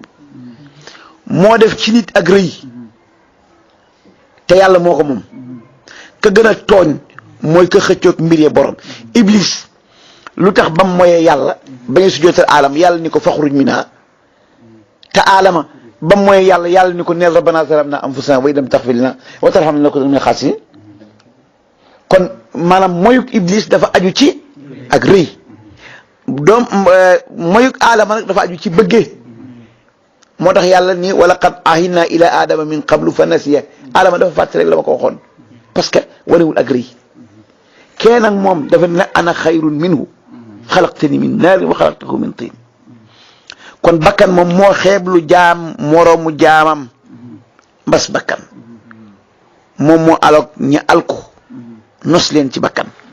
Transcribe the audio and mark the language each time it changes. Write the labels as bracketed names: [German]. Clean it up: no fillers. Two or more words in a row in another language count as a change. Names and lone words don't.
[Wolof] moo def ci nit ak rëy te yàlla moo ko moom ka gën a tooñ mooy ka xëccoog mbir ya borom iblis lu tax bam moyee yàlla bañ a sujjóotal aalam yàlla ni ko [Arabic] فاخرج منها [Wolof] te aalama bam moyee yàlla ni ko neel [Arabic] ربنا ظلمنا أنفسنا وإن لم تغفر لنا وترحمنا لنكونن من الخاسرين [Wolof] kon maanaam moyuk iblis dafa aju ci ak rëy moyuk aalama nag dafa aju ci bëggee moo tax yàlla ni [Arabic] ولقد عهدنا إلى آدم من قبل فنسي [Wolof] aalama dafa fàtte rek la ma ko waxoon parce que wanewul ak rëy kee nag moom dafa ne [Arabic] أنا خير منه خلقتني من نار وخلقته من طين [Wolof] kon bakkan moom moo xeeblu jaam moroomu jaamam mbas bakkan moom moo alok ña alku nos leen ci bakkan